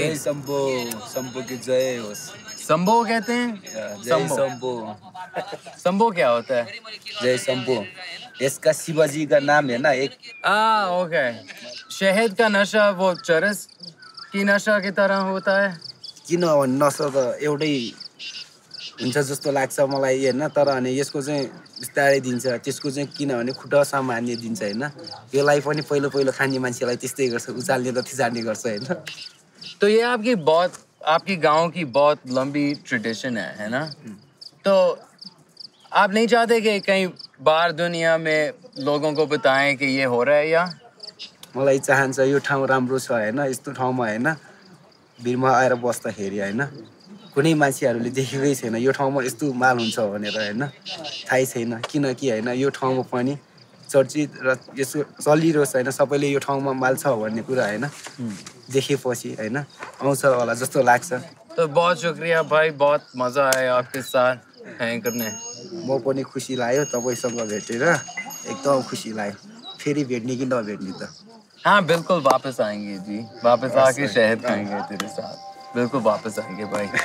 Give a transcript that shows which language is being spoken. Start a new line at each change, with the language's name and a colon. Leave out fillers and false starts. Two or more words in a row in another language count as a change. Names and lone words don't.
Hindi: जय शंभो, शंभो की जय हो. शंभो कहते हैं? जय शंभो. शंभो क्या होता है? जय शंभो. इसका शिवाजी का नाम है ना एक. ओके. शहद का नशा वो चरस की नशा की तरह होता है?
Nepali: किन नशा त एउटै हुन्छ जस्तो लाग्छ मलाई हैन तर अनि यसको चाहिँ बिस्तारै दिन्छ त्यसको चाहिँ किनभने खुट्टा सामान्य दिन्छ हैन यसलाई पनि पहिलो खाने मान्छेलाई त्यस्तै गर्छ उचाल्ने र थिचाल्ने गर्छ हैन
Hindi: तो ये आपकी बहुत आपकी गांव की बहुत लंबी ट्रेडिशन है ना? तो आप नहीं चाहते कि कहीं बाहर दुनिया में लोगों को बताएं कि ये हो रहा है या?
Nepali: मलाई चाहन्छ यो ठाउँ राम्रो छ हैन, यस्तो ठाउँमा हैन भिरमा आएर बस्दाखेरि हैन कुनै मान्छेहरूले देखेकै छैन यो ठाउँमा यस्तो माल हुन्छ भनेर हैन थाहै छैन किनकि हैन यो ठाउँमा पनि चर्चित र यसो चलिरहेछ हैन सबैले यो ठाउँमा माल छ भन्ने कुरा हैन देखेपछि हैन आउँछ होला जस्तो लाग्छ।
Hindi: तो बहुत शुक्रिया भाई, बहुत मजा आया आपके साथ हैंग करने।
Nepali: म पनि खुसी लाग्यो तपाईसँग भेटेर एकदम खुसी लाग्यो। फेरि भेट्ने कि नभेट्ने त?
Hindi: हाँ बिल्कुल वापस आएंगे जी, वापस आके शहद खाएंगे तेरे साथ, बिल्कुल वापस आएंगे भाई।